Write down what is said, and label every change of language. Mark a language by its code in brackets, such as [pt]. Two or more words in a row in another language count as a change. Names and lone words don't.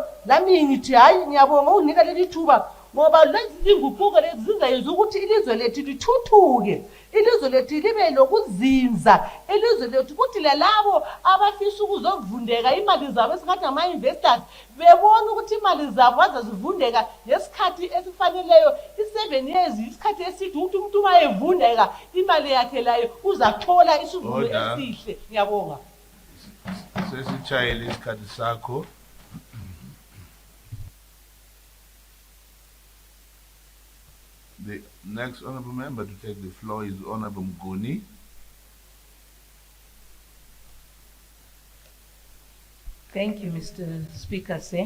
[nd] nami ngithi hayi ngiyabonga ukunika leli thuba ngoba lezi zinguquko lezi zizayenza ukuthi ilizwe lethu lithuthuke ilizwe lethu libe lokuzinza ilizwe lethu ukuthi lalabo abafisa ukuzovundeka imali zabo esingathi ama-investors bebona ukuthi imali zabo azazivundeka ngesikhathi esifaneleyo i-7 years isikhathi esithi ukuthi umuntu uma evundeka imali yakhe layo uzathola isivuno esihle ngiyabonga sesitshayele isikhathi sakho [en] The next honorable member to take the floor is Honorable Mguni. Thank you, Mr. Speaker, sir.